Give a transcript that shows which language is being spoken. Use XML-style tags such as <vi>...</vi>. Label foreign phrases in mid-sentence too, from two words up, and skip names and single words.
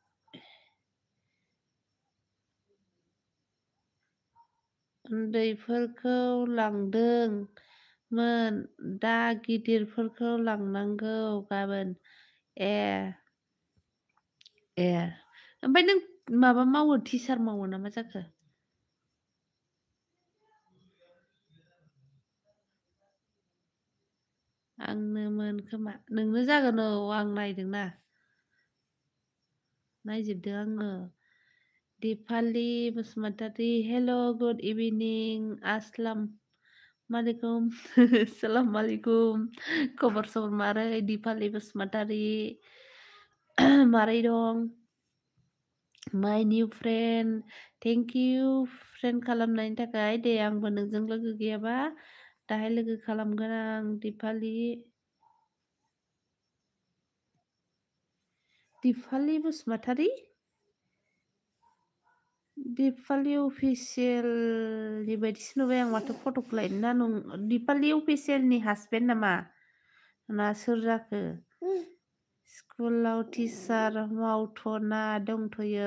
<brx>उन्दैफोरखौ लांदोंमोन दा गिदिरफोरखौ लांनांगौ गाबोन ए ओमफ्राय नों माबा मावो टिचार मावो ना मा जाखो आंनोमोन खोमा नोंनो जागोन औ आं नायदोंना नायजोबदों आङो दिपालि बसुमतारी</brx> <en>hello good evening</en> <ar>السلام عليكم السلام عليكم</ar> <brx>खबर सबर मारै दिपालि बसुमतारी मारै दं</brx> <en>my new friend thank you friend</en> <brx>खालामनायनि थाखाय दे आंबो नोंजों लोगो गैयाबा दाहाय लोगो खालामगोन आं दिपालि बसुमतारी दिपालि अफिसियेलनि बायदिसो नुबाय आं माथो फट'खौलाय ना दिपालि अफिसियेलनि हासबेन्ड नामा ना सोर जाखो स्कुलाव टिचार मावथ'ना दंथ'यो।</brx>